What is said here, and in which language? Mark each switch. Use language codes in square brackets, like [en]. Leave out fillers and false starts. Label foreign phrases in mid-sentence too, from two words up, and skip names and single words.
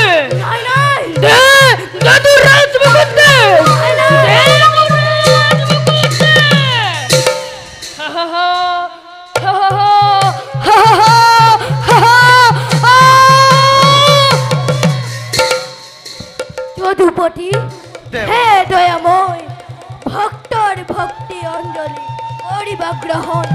[as] নাই নাই দে দে তোর রাজমুকুট দে। দে তোর রাজমুকুট দে। হা হা হা হা হা হা হা। যদুপতি হে দয়াময় ভক্তৰ ভক্তি অঞ্জলি কৰিবা গ্ৰহণ।